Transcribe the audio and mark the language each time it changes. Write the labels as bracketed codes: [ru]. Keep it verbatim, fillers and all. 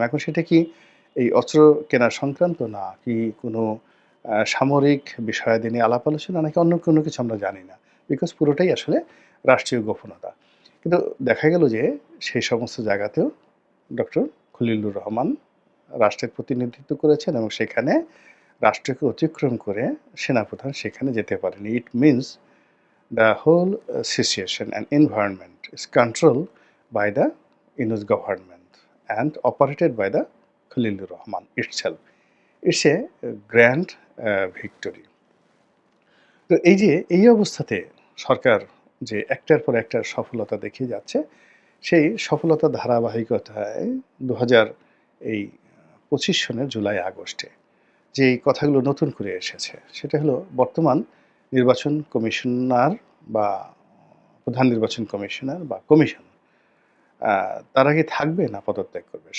[bn] এখন সেটা কি এই অস্ত্র কেনা সংক্রান্ত, না কি কোনো আহ, সামরিক বিষয়াদি নিয়ে আলাপ আলোচনা, নাকি অন্য কোনো কিছু, আমরা জানি না। বিকজ পুরোটাই আসলে রাষ্ট্রীয় গোপনতা। কিন্তু দেখা গেল যে সেই সমস্ত জায়গাতেও ডক্টর খলিলুর রহমান রাষ্ট্রের প্রতিনিধিত্ব করেছেন, এবং সেখানে রাষ্ট্রকে অতিক্রম করে সেনাপ্রধান সেখানে যেতে পারেনি। It means [en] the whole uh, situation and environment is controlled by the Inus government and operated by the Khalilur Rahman itself. It's a uh, grand uh, victory. [bn] তো এই যে এই অবস্থাতে সরকার যে একটার পর একটা সফলতা দেখিয়ে যাচ্ছে, সেই সফলতা ধারাবাহিকতায় দু হাজার এই পঁচিশ সনের জুলাই আগস্টে যে এই কথাগুলো নতুন করে এসেছে, সেটা হলো বর্তমান নির্বাচন কমিশনার বা প্রধান নির্বাচন কমিশনার বা কমিশন আহ, তারা কি থাকবে না পদত্যাগ করবে।